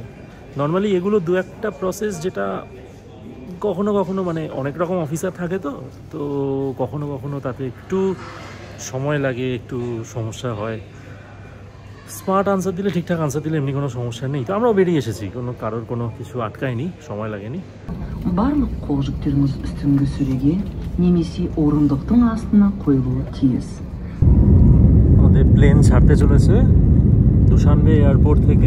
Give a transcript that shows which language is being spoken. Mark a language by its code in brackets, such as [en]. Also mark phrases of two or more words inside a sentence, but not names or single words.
[bn] নর্মালি এগুলো দু একটা প্রসেস যেটা কখনো কখনো মানে অনেক রকম অফিসার থাকে, তো কখনো কখনো তাতে একটু সময় লাগে, একটু সমস্যা হয়। [en] smart answer [bn] দিলে, ঠিকঠাক আনসার দিলে এমনি কোনো সমস্যা নেই। তো আমরাও বেরিয়ে এসেছি, কারোর কোনো কিছু আটকায়নি, সময় লাগেনি। [kk] Барлық қол жүктеріңіз үстіңгі сөреге немесе орындықтың астына қойылуы тиіс. [bn] আমাদের প্লেন ছাড়তে চলেছে দুশানবে এয়ারপোর্ট থেকে।